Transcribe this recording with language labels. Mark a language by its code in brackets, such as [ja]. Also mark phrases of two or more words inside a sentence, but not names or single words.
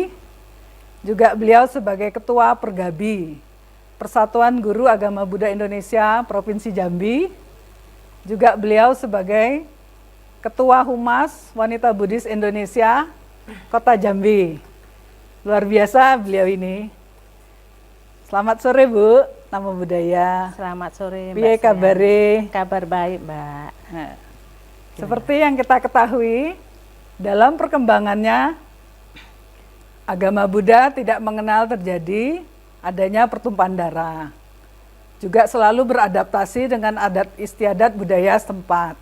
[id] Juga beliau sebagai Ketua Pergabi, Persatuan Guru Agama Buddha Indonesia Provinsi Jambi. Juga beliau sebagai Ketua Humas Wanita Buddhis Indonesia Kota Jambi. Luar biasa beliau ini. Selamat sore Bu, [pi] Namo Buddhaya. [id] Selamat sore Mbak. [jv] Piye kabare? [id] Kabar baik Mbak. Nah, seperti yang kita ketahui, dalam perkembangannya agama Buddha tidak mengenal terjadi adanya pertumpahan darah. Juga selalu beradaptasi dengan adat istiadat budaya setempat.